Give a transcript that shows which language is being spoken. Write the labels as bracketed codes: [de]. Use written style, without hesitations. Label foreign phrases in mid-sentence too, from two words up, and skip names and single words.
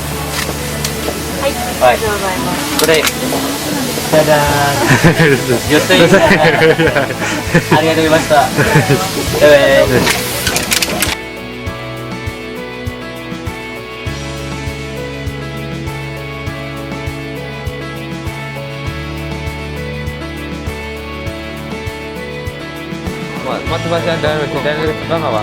[ja] はい。これ。Dadah. [id] Yoto ini. [ja] ありがとうございました。 [id] Motivasi Anda dari Jepang apa?